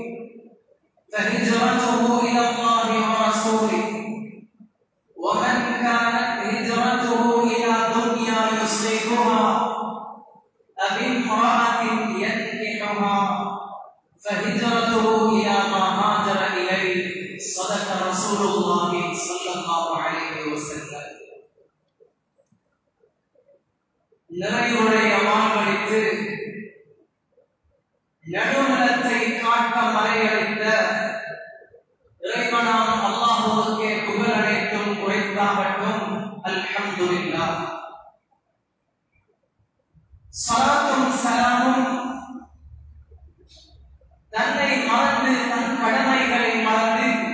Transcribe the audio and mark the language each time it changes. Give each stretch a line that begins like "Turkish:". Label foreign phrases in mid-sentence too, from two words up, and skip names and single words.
Arabic: فهجرته إلى الله ورسوله ومن كانت هجرته إلى دنيا يصيبها أو امرأة ينكحها فهجرته إلى ما هاجر إليه صدق رسول الله صلى الله عليه وسلم
Tamil: நிறைவுடைய வாழ்வழித்து நடுநிலத்தை காட்ட மறையளித்த இறைவனாம் அல்லாஹ்வுக்கே புகழ் அனைத்தும் உரைத்தாகட்டும் அல்ஹம்துலில்லாஹ் ஸலாத்தும் ஸலாமும் தன்னை மறந்து தன் கடமைகளை மறந்து